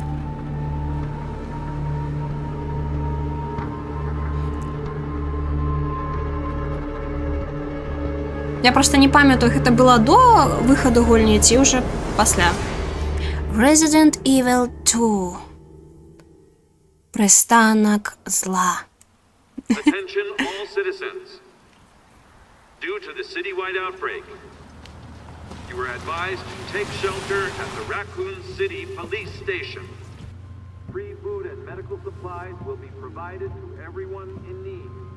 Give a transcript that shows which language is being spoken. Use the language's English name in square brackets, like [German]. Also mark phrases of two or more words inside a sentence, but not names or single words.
[Belarusian] Я просто не памятаю, гэта было до выхаду гульні ці ўжо пасля. Resident Evil 2. Пристанак зла. [English] Attention all citizens. Due to the citywide outbreak, you are advised to take shelter at the Raccoon City Police Station. Free food and medical supplies will be provided to everyone in need.